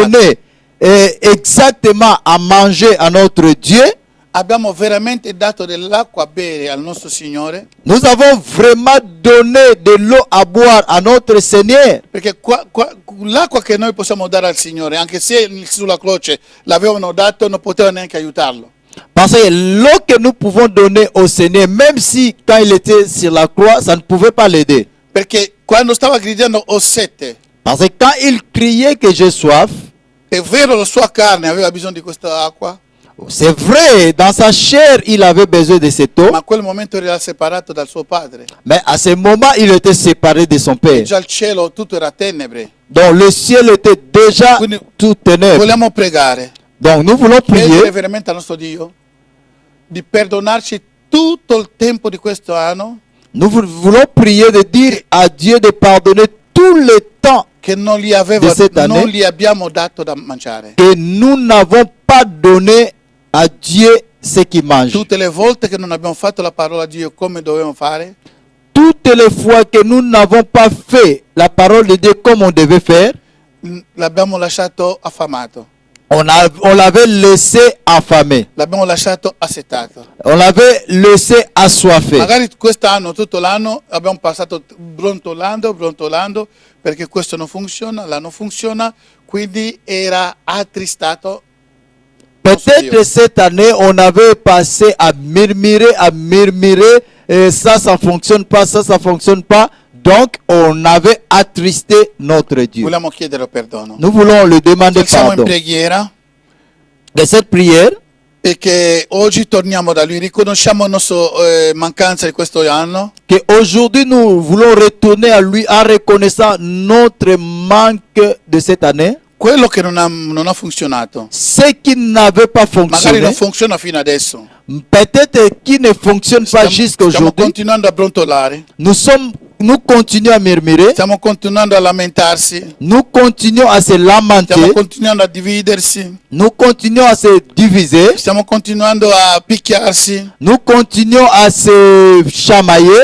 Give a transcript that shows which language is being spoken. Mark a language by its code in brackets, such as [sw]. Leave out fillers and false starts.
[fr] donné exactement à manger à notre Dieu. [it] Abbiamo veramente dato dell'acqua a bere al nostro Signore? [fr] Nous avons vraiment donné de l'eau à boire à notre Seigneur. [it] Perché l'acqua che noi possiamo dare al Signore, anche se sulla croce l'avevano dato, non poteva neanche aiutarlo. [fr] Parce que l'eau que nous pouvons donner au Seigneur, même si quand il était sur la croix, ça ne pouvait pas l'aider. [it] Perché quando stava gridando ho sete, [fr] Parce que quand il criait que j'ai soif, [it] è vero la sua carne aveva bisogno di questa acqua, [fr] c'est vrai, dans sa chair, il avait besoin de cette eau. [it] ma a quel momento era separato dal suo padre. [fr] Mais à ce moment, il était séparé de son père. [it] Già il cielo tutto era tenebre. [fr] Donc le ciel était déjà [it] Quindi [fr] tout ténèbres. [it] vogliamo pregare, [fr] Donc nous voulons [it] chiedere [fr] prier, [it] veramente al nostro Dio di perdonarci tutto il tempo di questo anno [fr] voulons prier de dire à Dieu de pardonner tout le temps [it] che non gli [fr] de cette année [it] non gli abbiamo dato da mangiare. [fr] que nous n'avons pas donné à Dieu ce qu'il mange. [it] Tutte le volte che non abbiamo fatto la parola di Dio come dovevamo fare, [fr] Toutes les fois que nous n'avons pas fait la parole de Dieu comme on devait faire, [it] l'abbiamo lasciato affamato, [fr] on l'avait laissé affamé. [it] l'abbiamo lasciato assetato. [fr] On l'avait laissé assoiffé. [it] Magari quest'anno, tutto l'anno, abbiamo passato brontolando perché questo non funziona, l'anno funziona, quindi era attristato [fr] Peut-être cette année, on avait passé à murmurer, et ça fonctionne pas, ça fonctionne pas. Donc, on avait attristé notre Dieu. [it] Vogliamo chiedere perdono. [fr] Nous voulons le demander [it] Siamo in [fr] pardon. [it] preghiera [fr] De cette prière, [it] e che oggi torniamo da Lui, riconosciamo la nostra mancanza di questo anno [fr] qu'aujourd'hui nous voulons retourner à lui en reconnaissant notre manque de cette année. [it] quello che non ha funzionato. [fr] Ce qui n'avait pas [it] Magari [fr] fonctionné, [it] non funziona fino adesso. [fr] peut-être qui ne fonctionne pas jusqu'à [it] Stiamo [fr] aujourd'hui. [it] continuando a brontolare, [fr] Nous continuons à murmurer, [it] stiamo continuando a lamentarsi, [fr] nous continuons à se lamenter, [it] stiamo continuando a dividersi, [fr] nous continuons à se diviser, [it] stiamo continuando a picchiarsi, [fr] nous continuons à se chamailler,